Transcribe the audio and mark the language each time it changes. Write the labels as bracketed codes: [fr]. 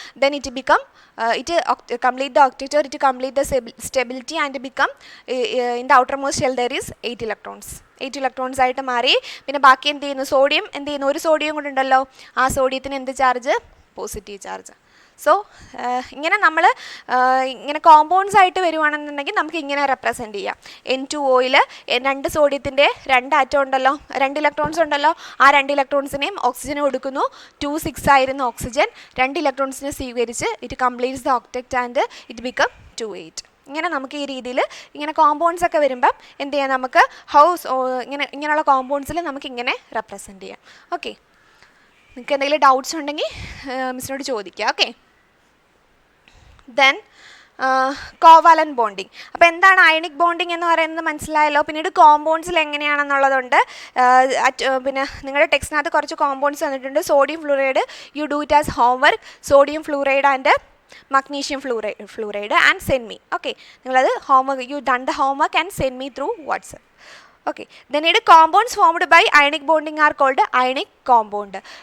[en] Then it become complete the octet, or it complete the stability and become in the outermost shell there is 8 electrons. [ml] 8 electrons ആയിട്ട് മാറി. പിന്നെ ബാക്കി എന്ത് ചെയ്യുന്നു? Sodium എന്ത് ചെയ്യുന്നു? ഒരു സോഡിയം കൂടെ ഉണ്ടല്ലോ, ആ സോഡിയത്തിന് എന്ത് ചാർജ്? Positive charge. സോ ഇങ്ങനെ നമ്മൾ ഇങ്ങനെ കോമ്പൗണ്ട്സ് ആയിട്ട് വരുവാണെന്നുണ്ടെങ്കിൽ നമുക്ക് ഇങ്ങനെ റെപ്രസെൻറ്റ് ചെയ്യാം. N2Oയിൽ 2 സോഡിയത്തിൻ്റെ 2 ആറ്റം ഉണ്ടല്ലോ, 2 ഇലക്ട്രോൺസ് ഉണ്ടല്ലോ, ആ 2 ഇലക്ട്രോൺസിനെയും ഓക്സിജന് കൊടുക്കുന്നു. [en] 2 6 [ml] ആയിരുന്നു ഓക്സിജൻ, 2 ഇലക്ട്രോൺസിനെ സ്വീകരിച്ച് [en] It completes the octet and it become 2 8. [ml] ഇങ്ങനെ നമുക്ക് ഈ രീതിയിൽ ഇങ്ങനെ കോമ്പൗണ്ട്സ് ഒക്കെ വരുമ്പം എന്ത് ചെയ്യാം? നമുക്ക് ഇങ്ങനെയുള്ള കോമ്പൗണ്ട്സിൽ നമുക്ക് ഇങ്ങനെ റെപ്രസെൻറ്റ് ചെയ്യാം. ഓക്കെ, നിങ്ങൾക്ക് എന്തെങ്കിലും ഡൗട്ട്സ് ഉണ്ടെങ്കിൽ മിസ്സിനോട് ചോദിക്കുക. Okay, then covalent bonding. അപ്പോൾ എന്താണ് അയണിക് ബോണ്ടിങ് എന്ന് പറയുന്നത് മനസ്സിലായല്ലോ. പിന്നീട് കോമ്പൗണ്ട്സിൽ എങ്ങനെയാണെന്നുള്ളതുണ്ട്. പിന്നെ നിങ്ങളുടെ ടെക്സ്റ്റിനകത്ത് കുറച്ച് കോമ്പൗണ്ട്സ് തന്നിട്ടുണ്ട്. [en] Sodium fluoride, you do it as homework. Sodium fluoride and magnesium fluoride and send me. Okay, [ml] നിങ്ങളത് [en] homework, you done the homework and send me through WhatsApp. Okay, then it compounds formed by ionic bonding are called ionic compound.